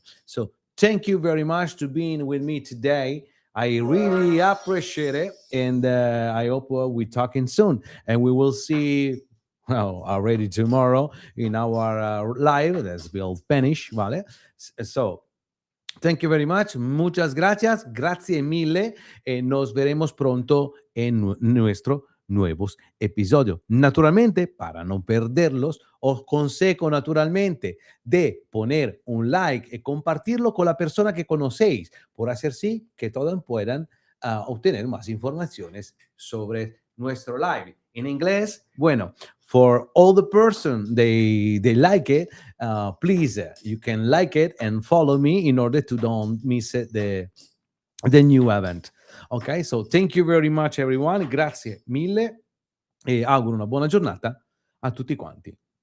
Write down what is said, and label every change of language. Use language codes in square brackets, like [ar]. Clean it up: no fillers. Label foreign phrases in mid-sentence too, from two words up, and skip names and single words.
[en] So thank you very much to being with me today. I really appreciate it, and I hope we talking soon, and we will see, well, already tomorrow in our live that's will finish, vale. So thank you very much, [es] muchas gracias, [it] grazie mille, [es] nos veremos pronto en nuestro nuevos episodios. Naturalmente, para no perderlos, os consejo naturalmente de poner un like y compartirlo con la persona que conocéis, por hacer sí que todos puedan obtener más informaciones sobre nuestro live. En inglés, bueno, [en] for all the person they like it, please, you can like it and follow me in order to don't miss it, the new event. Okay, so thank you very much everyone, [it] grazie mille e auguro una buona giornata a tutti quanti.